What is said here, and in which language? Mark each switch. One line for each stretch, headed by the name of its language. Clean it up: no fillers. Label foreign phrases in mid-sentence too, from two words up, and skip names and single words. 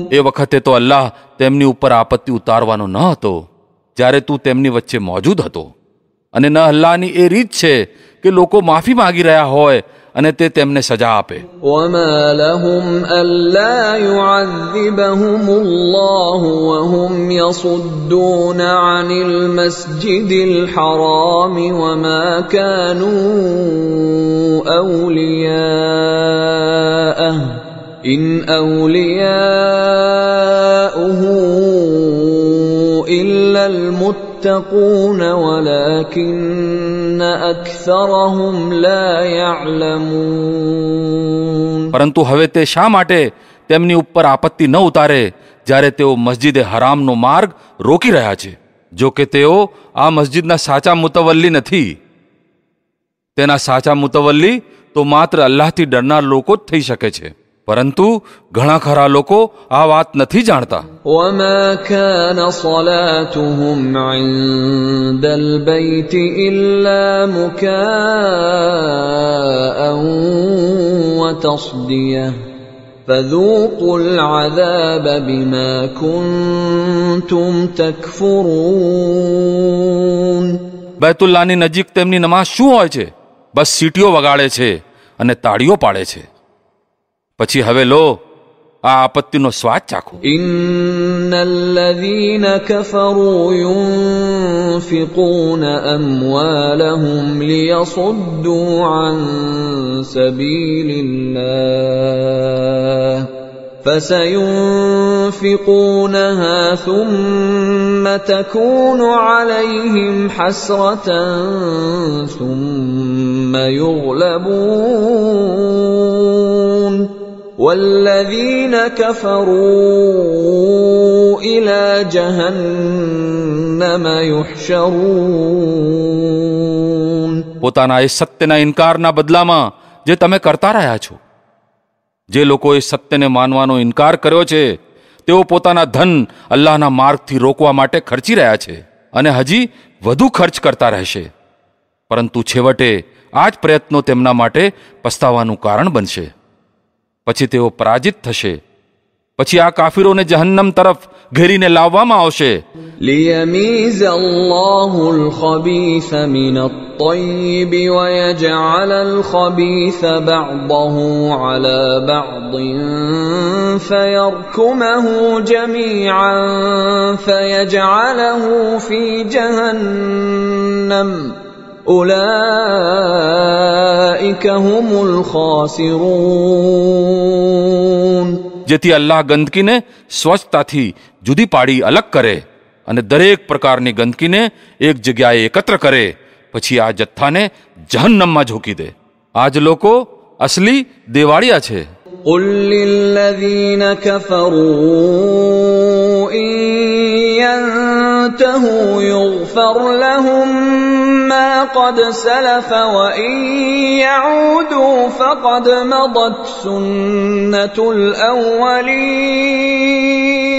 Gujarati: એ વખતે તો અલ્લાહ તેમની ઉપર આપત્તિ ઉતારવાનો ન હતો જ્યારે તું તેમની વચ્ચે મોજૂદ હતો. અને ન અલ્લાહની એ રીત છે કે લોકો માફી માંગી રહ્યા હોય અને તે તેમને સજા આપે.
Arabic: وَمَا لَهُمْ أَلَّا يُعَذِّبَهُمُ اللَّهُ وَهُمْ يَصُدُّونَ عَنِ الْمَسْجِدِ الْحَرَامِ وَمَا كَانُوا أَوْلِيَاءَهُ إِنْ أَوْلِيَاؤُهُ إِلَّا الْمُتَّقُونَ المتقون ولكن أكثرهم لا يعلمون.
Gujarati: પરંતુ હવે તે શા માટે તેમની ઉપર આપત્તિ ન ઉતારે જ્યારે તેઓ મસ્જિદે હરામનો માર્ગ રોકી રહ્યા છે? જો કે તેઓ આ મસ્જિદના સાચા મુતવલ્લી નથી. તેના સાચા મુતવલ્લી તો માત્ર અલ્લાહથી ડરનાર લોકો જ થઈ શકે છે. પરંતુ ઘણા ખરા લોકો આ વાત નથી જાણતા.
Arabic: وما كان صلاتهم عند البيت إلا مكاء وتصدية فذوقوا العذاب بما كنتم تكفرون.
Gujarati: બેતુલ્લાહની નજીક તેમની નમાઝ શું હોય છે? બસ સીટીઓ વગાડે છે અને તાળીઓ પાડે છે. પછી હવે લો આ આપત્તિનો સ્વાદ ચાખો.
Arabic: إن الذين كفروا ينفقون أموالهم ليصدوا عن سبيل الله فسينفقونها ثم تكون عليهم حسرة ثم يغلبون والذين كفروا إلى جهنم يحشرون.
Gujarati: પોતાના એ સત્યના ઇનકારના બદલામાં જે તમે કરતા રહ્યા છો, જે લોકોએ સત્યને માનવાનો ઇનકાર કર્યો છે તેઓ પોતાના ધન અલ્લાહના માર્ગથી રોકવા માટે ખર્ચી રહ્યા છે અને હજી વધુ ખર્ચ કરતા રહેશે. પરંતુ છેવટે આ જ પ્રયત્નો તેમના માટે પસ્તાવાનું કારણ બનશે. પછી તેઓ પરાજિત થશે. પછી આ કાફિરોને જહન્નમ તરફ ઘેરીને લાવવામાં આવશે.
Arabic: ليميز الله الخبيث من الطيب ويجعل الخبيث بعضه على بعض فيركمه جميعا فيجعله في جهنم أولئك هم الخاسرون.
Gujarati: જેથી અલ્લાહ ગંદકીને સ્વચ્છતાથી જુદી પાડી અલગ કરે અને દરેક પ્રકારની ગંદકીને એક જગ્યાએ એકત્ર કરે, પછી આ જથ્થાને જહન્નમમાં ઝોકી દે. આજ લોકો અસલી દેવાળિયા છે.
Arabic: قل للذين كفروا إن ينتهوا يغفر لهم ما قد سلف وإن يعودوا فقد مضت سنة الأولين.